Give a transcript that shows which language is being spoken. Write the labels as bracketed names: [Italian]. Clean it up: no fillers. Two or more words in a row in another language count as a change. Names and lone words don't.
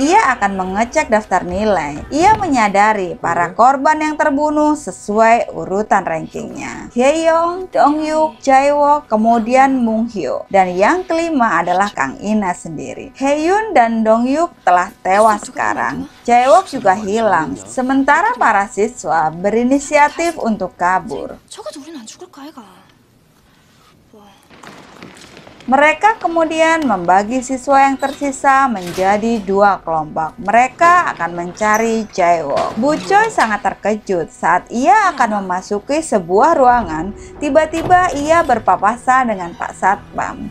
[Indonesian] Ia akan mengecek daftar nilai. Ia menyadari para korban yang terbunuh sesuai urutan rankingnya. Haeyoung, Dongyuk, Jae-wook, kemudian Mung-hyo. Dan yang kelima adalah Kang Ina sendiri. Haeyoung dan Dongyuk telah tewas sekarang. Jae-wook juga hilang. Sementara para siswa berinisiatif untuk kabur. [Korean] 적어도 우린 안 죽을까 애가. [Indonesian] Mereka kemudian membagi siswa yang tersisa menjadi dua kelompok. Mereka akan mencari Jae-wook. Bu Choi sangat terkejut saat ia akan memasuki sebuah ruangan. Tiba-tiba ia berpapasan dengan Pak Satpam.